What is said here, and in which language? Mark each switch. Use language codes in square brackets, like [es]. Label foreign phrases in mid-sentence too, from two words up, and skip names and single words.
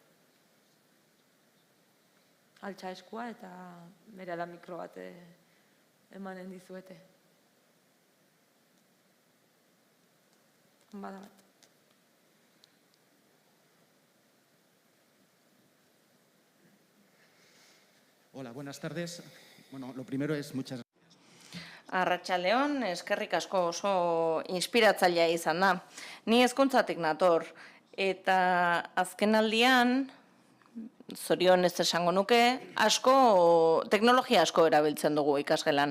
[eu] Altxa eskua eta berala mikro bat emanen dizuete. Bada bat. [es] Hola, buenas tardes. Bueno, lo primero es muchas [eu] Arratsaldeon, eskerrik asko oso inspiratzailea izan da. Ni hezkuntzatik nator, eta azkenaldian, zorion ez esango nuke, teknologia asko erabiltzen dugu ikasgelan.